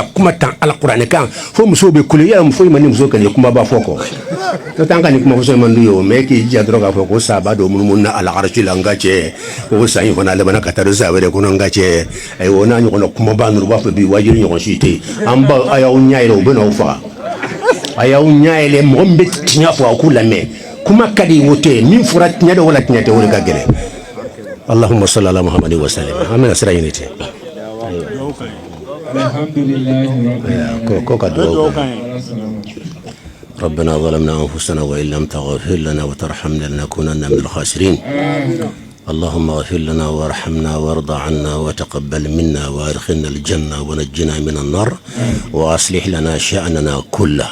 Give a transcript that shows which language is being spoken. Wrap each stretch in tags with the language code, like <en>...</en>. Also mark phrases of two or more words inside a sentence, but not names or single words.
<bm>kuma tan ala kuranɛ kan fo musow bɛ kule yala foyi ma ni muso ka nin kumaba fɔ kɔ n'o tɛ an ka nin kuma fɔsɔn man d'u ye o mais k'i jija dɔrɔn k'a fɔ ko saba dɔ munumunu na alakarasi la n ka cɛ ko san in fana labanna ka taa don sa wɛrɛ kɔnɔ n ka cɛ ayiwa o n'a ɲɔgɔnna kumaba ninnu u b'a fɔ bi wajibi ɲɔgɔn si tɛ yen an ba a y'aw ɲɛ yɛlɛ u bɛ n'aw faga a y'aw ɲɛ yɛlɛ mɔgɔ min bɛ tiɲɛ fɔ a k'u lamɛn kuma ka di o tɛ min fɔra tiɲɛ dɔ wala tiɲɛ tɛ o de ka gɛlɛn</bm> <ar>اللهم صل على محمد وسلم. Amin asra yinite. الحمد لله رب العالمين. ربنا ظلمنا أنفسنا وإن لم تغفر لنا وترحمنا لنكونن من الخاسرين. اللهم اغفر لنا وارحمنا وارض عنا وتقبل منا وادخلنا الجنة ونجنا من النار وأصلح لنا شأننا كله.</ar>